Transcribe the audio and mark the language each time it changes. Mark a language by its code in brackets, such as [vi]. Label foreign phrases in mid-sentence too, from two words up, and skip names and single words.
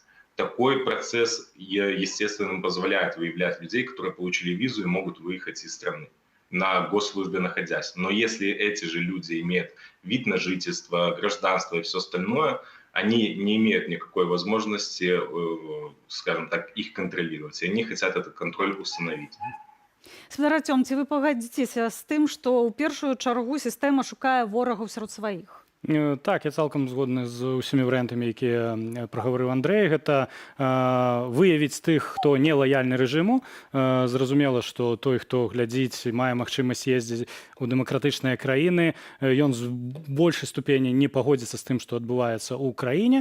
[ru] Такой процесс, естественно, позволяет выявлять людей, которые получили визу и могут выехать из страны на госслужбе находясь. Но если эти же люди имеют вид на жительство, гражданство и все остальное, они не имеют никакой возможности, скажем так, их контролировать. И они хотят этот контроль установить. [be] Спадар Артём, ці вы пагадзіцеся з тым, што ў першую чаргу сістэма шукае ворагаў сярод сваіх? Так, я цалкам згодны з усімі варыянтамі, якія прагаварыў Андрэй. Гэта выявіць тых, хто не лаяльны рэжыму. Зразумела, што той, хто глядзіць, мае магчымасць ездзіць у дэмакратычныя краіны, ён з большай ступені не пагодзіцца з тым, што адбываецца ў краіне.